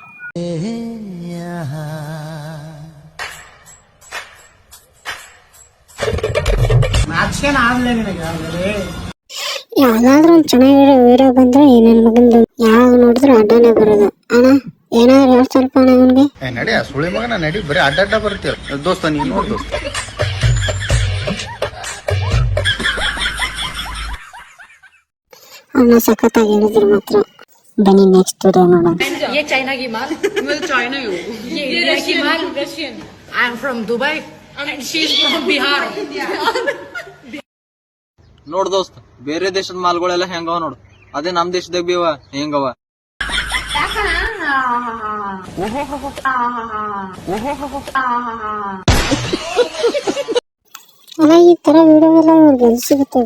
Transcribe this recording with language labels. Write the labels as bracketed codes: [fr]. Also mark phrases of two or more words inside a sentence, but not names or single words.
[kn] ಯಾವ್ದಾದ್ರು ಒಂದು ಚೆನ್ನಾಗಿರೋ ವಿಡಿಯೋ ಬಂದ್ರೆ ನನ್ನ ಮಗಂದು ಯಾವ ನೋಡಿದ್ರು ಅಡ್ಡಾನೆ ಬರೋದು. ಅಣ್ಣ ಏನಾದ್ರು ಹೇಳ ಸ್ವಲ್ಪ ಅವನ್ಗೆ. ನಡಿ ಸುಳಿ ಮಗನ ನಡಿ, ಬರೀ ಅಡ್ಡ ಬರ್ತೀವ ದೋಸ್ತ. ನೀನ್ ನೋಡ್ ದೋಸ್ತ, ಅವನ್ನ ಸಖತ್ತಾಗಿ ಹೇಳಿದ್ರು ಮಾತ್ರ. ಬನ್ನಿ [en] next video [kn] ನೋಡೋಣ. [hi] ये चाइना की माल चाइना ये इंडिया की माल रशियन [en] I am from Dubai and she is from Bihar. [kn] ನೋಡ್ ದೋಸ್ತ, ಬೇರೆ ದೇಶದ ಮಾಲ್ಗಳೆಲ್ಲ ಹೆಂಗವ ನೋಡು, ಅದೇ ನಮ್ ದೇಶದಾಗ ಬಿ ಹೆಂಗವ. ಅಲ್ಲ, ಈ ತರ ವಿಡಿಯೋ ಎಲ್ಲ ಅವ್ರಿಗೆ ಎಲ್ಲಿ ಸಿಗುತ್ತೆ?